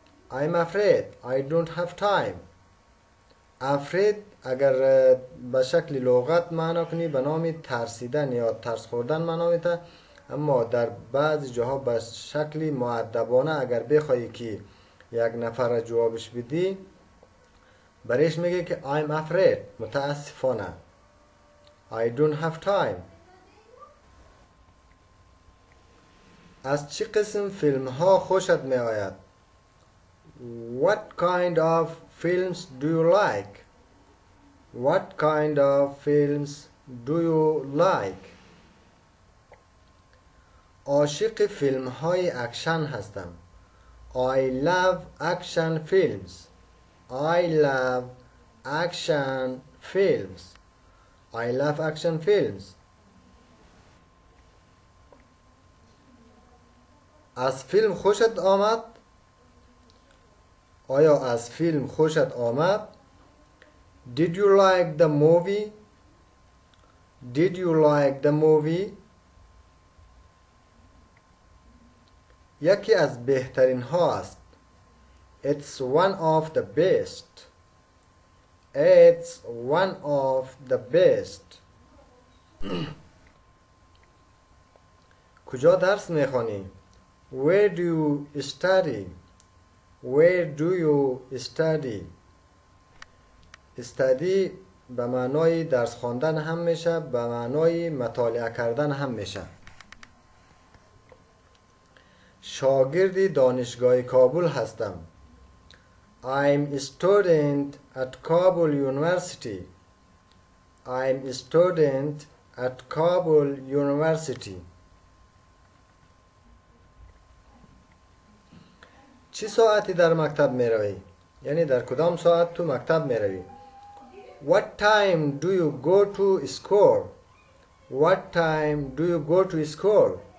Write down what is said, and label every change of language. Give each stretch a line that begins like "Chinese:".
English: I'm afraid I don't have time.
Persian: afraid اگر به شکل لغت معنا کنی به نام ترسیدن یا ترس خوردن معنا میده، اما در بعضی جاها به شکل مؤدبانه اگر بخوای که یک نفر جوابش بدی برایش میگه که
English: I'm afraid
Persian: متاسفانه
English: I don't have time.
Persian: از چه قسم فیلم ها خوشت می آید؟
English: What kind of films do you like? What kind of films do you like?
Persian: عاشق فیلم های اکشن هستم.
English: I love action films. I love action films. I love action films.
Persian: از فیلم خوشت آمد؟ آیا از فیلم خوشت آمد؟
English: Did you like the movie? Did you like the movie?
Persian: یکی از بهترین ها است.
English: It's one of the best. It's one of the best.
Persian: کجا درس میخوانی؟
English: Where do you study? Where do you study?
Persian: study به معنای درس خواندن هم میشه، به معنای مطالعه کردن هم میشه. شاگرد دانشگاه کابل هستم.
English: I'm a student at Kabul University. I'm a student at Kabul University.
Persian: چه ساعتی در مکتب می روی؟ یعنی در کدام ساعت تو مکتب می روی؟
English: What time do you go to school? What time do you go to school?